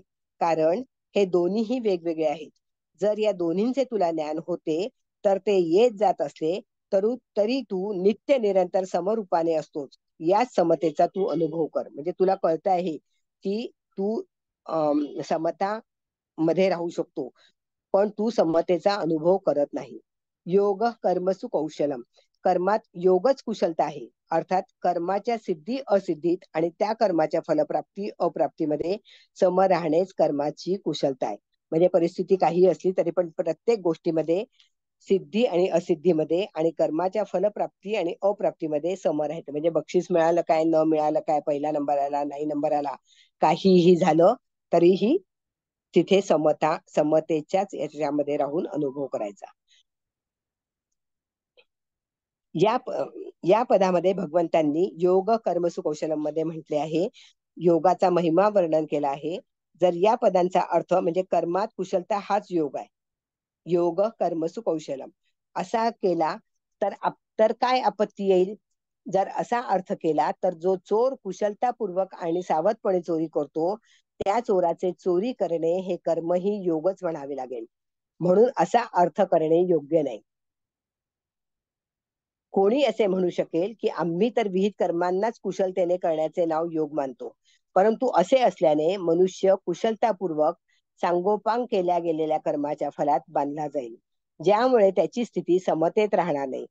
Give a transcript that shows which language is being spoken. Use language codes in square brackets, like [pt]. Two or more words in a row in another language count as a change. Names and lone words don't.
[mr] कारण हे दोन्हीही वेगवेगळे आहेत. जर या दोन्हींचे तुला ज्ञान होते तर ते येत जात असले तरी तू नित्य निरंतर समरूपाने असतोच. याच समतेचा तू अनुभव कर. म्हणजे तुला कळत आहे की तू समता मध्ये राहू शकतो, पण तू समतेचा अनुभव करत नाही. [sa] योग कर्मसु कौशलम. [mr] कर्मात योगच कुशलता आहे. अर्थात कर्माच्या सिद्धी असिद्धीत आणि त्या कर्माच्या फलप्राप्ती अप्राप्तीमध्ये सम राहणेच कर्माची कुशलता आहे. म्हणजे परिस्थिती काही असली तरी पण प्रत्येक गोष्टीमध्ये सिद्धी आणि असिद्धीमध्ये आणि कर्माच्या फलप्राप्ती आणि अप्राप्तीमध्ये सम राहते. म्हणजे बक्षीस मिळालं काय, न मिळालं काय, पहिला नंबर आला, नाही नंबर आला, काहीही झालं तरीही तिथे समतेच्याच याच्यामध्ये राहून अनुभव करायचा. या पदामध्ये भगवंतांनी [sa] योग कर्मसु कौशलम [mr] मध्ये म्हटले आहे, योगाचा महिमा वर्णन केला आहे. जर या पदांचा अर्थ म्हणजे कर्मात कुशलता हाच योग आहे, [sa] योग कर्मसु कौशलम [mr] असा केला तर काय आपत्ती येईल? जर असा अर्थ केला तर जो चोर कुशलतापूर्वक आणि सावधपणे चोरी करतो त्या चोराचे चोरी करणे हे कर्मही योगच म्हणावे लागेल. म्हणून असा अर्थ करणे योग्य नाही. कोणी असे म्हणू शकेल की आम्ही तर विहित कर्मांनाच कुशलतेने करण्याचे नाव योग मानतो, परंतु असे असल्याने मनुष्य कुशलतापूर्वक सांगोपांग केल्या गेलेल्या कर्माच्या फलात बांधला जाईल, ज्यामुळे त्याची स्थिती समतेत राहणार नाही.